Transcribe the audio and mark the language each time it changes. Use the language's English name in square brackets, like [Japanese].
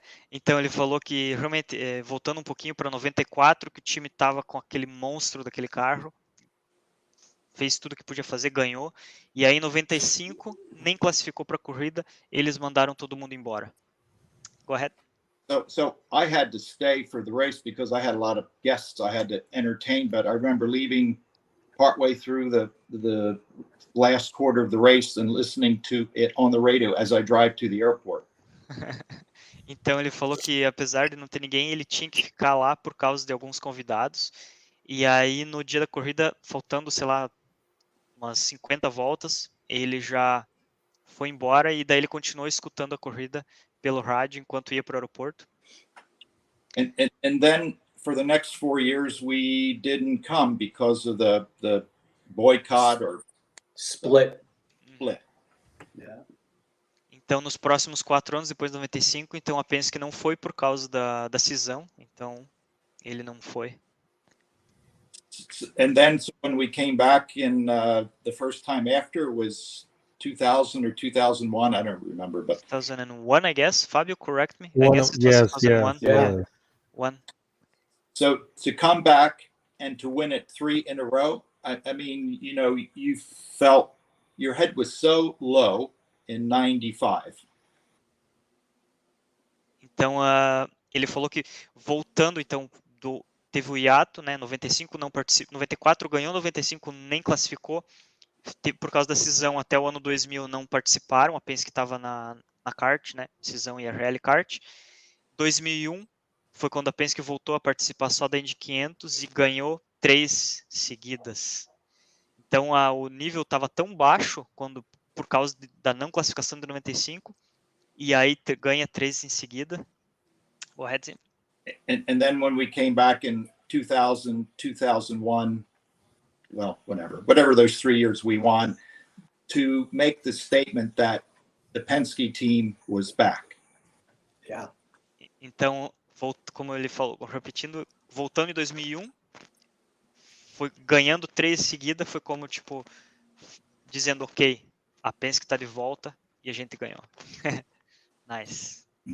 [Portuguese] Então ele falou que realmente, voltando um pouquinho para 94, que o time estava com aquele monstro daquele carro, fez tudo que podia fazer, ganhou. E aí em 95, nem classificou para a corrida, eles mandaram todo mundo embora. [English] Go ahead. So I had to stay for the race because I had a lot of guests I had to entertain, but I remember leaving partway through the last quarter of the race and listening to it on the radio as I drive to the airport. [Portuguese] Então ele falou que apesar de não ter ninguém, ele tinha que ficar lá por causa de alguns convidados. E aí no dia da corrida, faltando, sei lá, umas 50 voltas, ele já foi embora e daí ele continuou escutando a corrida pelo rádio enquanto ia para o aeroporto. [English] And then for the next 4 years we didn't come because of the boycott or split. Yeah. [Portuguese] Então nos próximos 4 anos, depois de 95, então a Penske não foi por causa da cisão, então ele não foi. [English] And then so when we came back in the first time after was 2000 or 2001, I don't remember, but 2001, I guess. Fabio, correct me. I guess it was Yes, 2001. Yeah. One. so to come back and to win it 3 in a row, I mean, you know, you felt your head was so low in 95. [Portuguese] Então ele falou que voltando, então teve o hiato, né? 95 não participou, 94 ganhou, 95 nem classificou. Por causa da cisão até o ano 2000 não participaram, a Penske estava na kart, né? Cisão e a Rally Kart. 2001 foi quando a Penske voltou a participar só da Indy 500 e ganhou 3 seguidas. Então o nível estava tão baixo por causa da não classificação de 95 e aí ganha 3 em seguida. [English] Go ahead, Tim. And then when we came back in 2000, 2001, well, whatever those 3 years we won, to make the statement that the Penske team was back. Yeah. [Portuguese] Então, como ele falou, repetindo, voltando em 2001, foi ganhando 3 seguidas, foi como, tipo, dizendo, ok, a Penske está de volta e a gente ganhou. [English] Nice.